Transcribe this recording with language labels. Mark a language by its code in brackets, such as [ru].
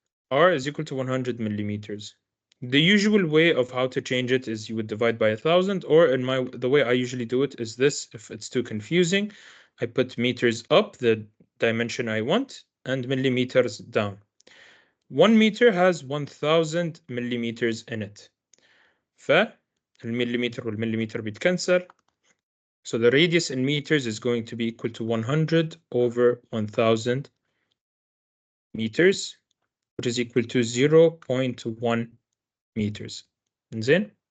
[en] R is equal to 100 millimeters. The usual way of how to change it is you would divide by 1,000, or the way I usually do it is this. If it's too confusing, I put meters up, the dimension I want, and millimeters down. 1 meter has 1,000 millimeters in it. [ar] فالمليمتر والمليمتر بيتكنسل. [en] So the radius in meters is going to be equal to 100 over 1,000 meters, which is equal to 0.1 meters. [ar] زين?